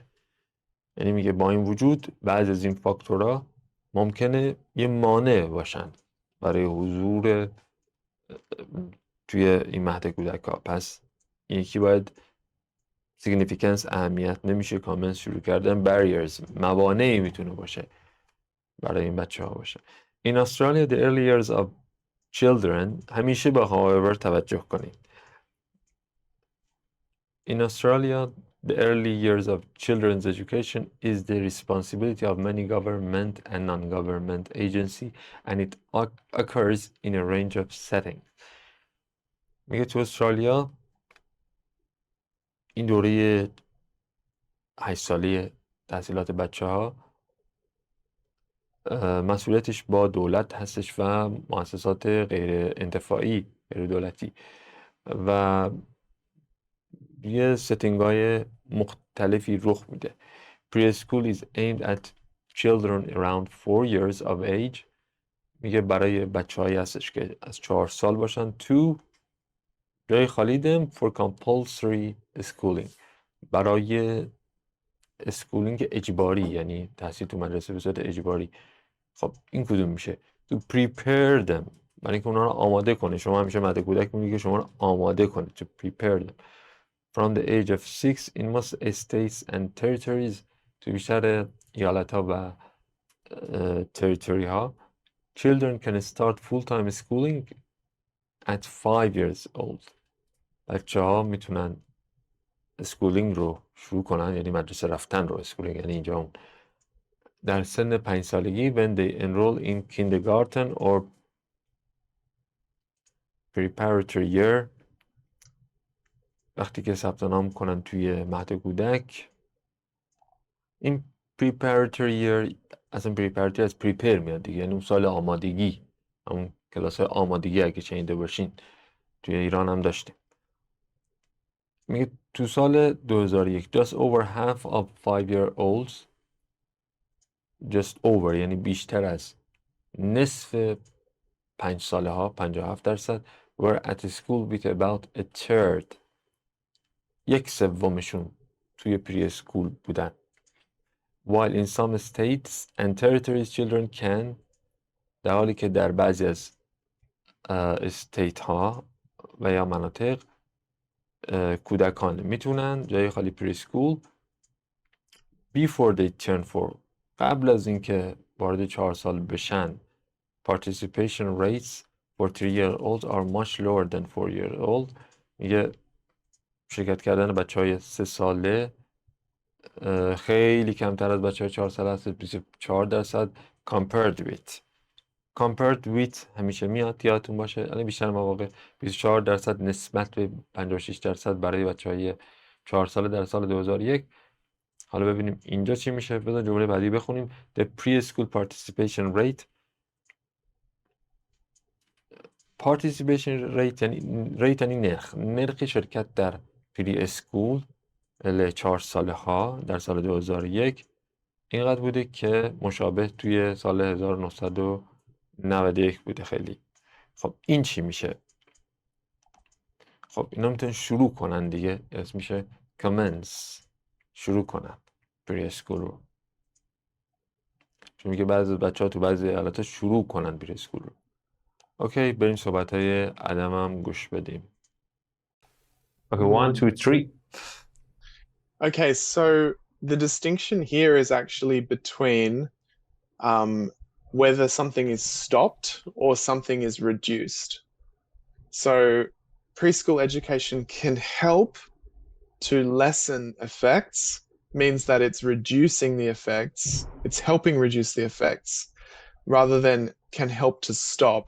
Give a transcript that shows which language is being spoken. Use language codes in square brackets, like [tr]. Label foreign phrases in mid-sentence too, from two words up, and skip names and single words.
[fa] یعنی میگه با این وجود بعضی از این فاکتورها ممکنه یه مانع باشن برای حضور توی این مهد کودک‌ها. پس یکی باید significance اهمیت نمیشه کامنت شروع کردن barriers موانعی میتونه باشه برای این بچه ها باشه. [en] In Australia the early years of children [fa] همیشه با however توجه کنید. [en] In Australia the early years of children's education is the responsibility of many government and non-government agency and it occurs in a range of settings. [fa] میگه تو استرالیا این دوره 8 ساله تحصیلات بچه ها مسئولیتش با دولت هستش و مؤسسات غیر انتفاعی غیر دولتی و یه ستینگ های مختلفی رخ میده. [en] Preschool is aimed at children around 4 years of age. [fa] میگه برای بچه هایی هستش که از 4 سال باشن تو جای خالی [en] them for compulsory schooling [fa] برای اسکولینگ اجباری، یعنی تحصیل تو مدرسه به صورت اجباری. خب این کدوم میشه؟ [en] to prepare them [fa] برای اینکه اونا رو آماده کنه. شما همیشه مهد کودک میگه که شما رو آماده کنه [en] to prepare them from the age of 6 in most states and territories. [fa] تو بیشتر ایالت ها و تریتوری ها [en] children can start full-time schooling at 5 years old. [fa] بچه ها میتونن اسکولینگ رو شروع کنن، یعنی مدرسه رفتن رو اسکولینگ، یعنی اینجا اون در سن 5 سالگی [en] when they enroll in kindergarten or preparatory year [fa] وقتی که ثبت نام کنن توی مهد کودک. این [en] preparatory year [fa] اصلا preparatory از prepare میاد دیگه، یعنی اون سال آمادگی، همون کلاس آمادگی اگه شنیده باشین توی ایران هم داشتیم. میگه تو سال 2001 [en] just over half of 5-year-olds just over [fa] یعنی بیشتر از نصف 5 ساله ها 57% [en] were at school with about a third [fa] 1/3 توی [en] pre school [fa] بودن. [en] While in some states and territories children can [fa] در حالی که در بعضی از استیت ها و یا مناطق کودکان میتونن جای خالی [en] pre school before they turn 4 [fa] قبل از اینکه وارد 4 سال بشن. [en] Participation rates for 3-year-olds are much lower than 4-year-old. [fa] میگه شرکت کردن بچه های 3 ساله خیلی کمتر از بچه های 4 ساله هست، 24% [en] compared with [fa] همیشه میاد یادتون باشه، الان بیشتر مواقع 24% نسبت به 56% برای بچه های 4 ساله در سال 2001. حالا ببینیم اینجا چی میشه. بذار جمله بعدی بخونیم. [en] The preschool participation rate [fa] یعنی نرخ شرکت در پری اسکول 4 ساله ها در سال 2001 اینقدر بوده که مشابه توی سال 1991 بوده خیلی. خب این چی میشه؟ خب اینا میتونن شروع کنن دیگه، اسم میشه commence، شروع کنن پری اسکول رو. چون میگه بعضی از بچه ها تو بعضی ایالت‌ها شروع کنن پری اسکول رو. اوکی بریم صحبت های عدم هم گوش بدیم. [en] Okay, 1, 2, 3. Okay, so the distinction here is actually between whether something is stopped or something is reduced. So preschool education can help to lessen effects, means that it's reducing the effects, it's helping reduce the effects, rather than can help to stop.